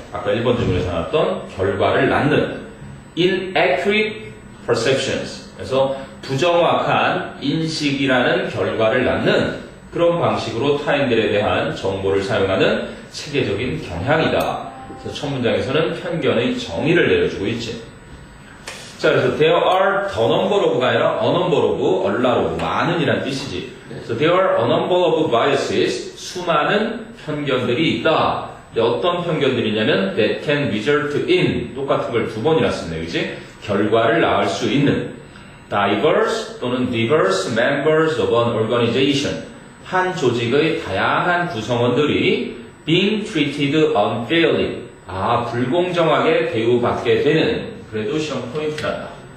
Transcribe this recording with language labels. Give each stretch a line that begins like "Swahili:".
Korean: 아까 1번 질문에서 나왔던 결과를 낳는
English: inaccurate perceptions.
Korean: 그래서 부정확한 인식이라는 결과를 낳는 그런 방식으로 타인들에 대한 정보를 사용하는 체계적인 경향이다. 그래서 첫 문장에서는 편견의 정의를 내려주고 있지. 자, 그래서
English: there are the number of
Korean: 가 아니라
English: a number of, a lot of,
Korean: 많은이란 뜻이지.
English: 그래서 there are a number of biases,
Korean: 수많은 편견들이 있다. 근데 어떤 편견들이냐면
English: that can result in,
Korean: 똑같은 걸 두 번이나 쓰네, 그지? 결과를 낳을 수 있는 diverse 또는
English: diverse members of an organization,
Korean: 한 조직의 다양한 구성원들이
English: being treated unfairly,
Korean: 불공정하게 대우받게 되는, 그래도 시험 포인트란다.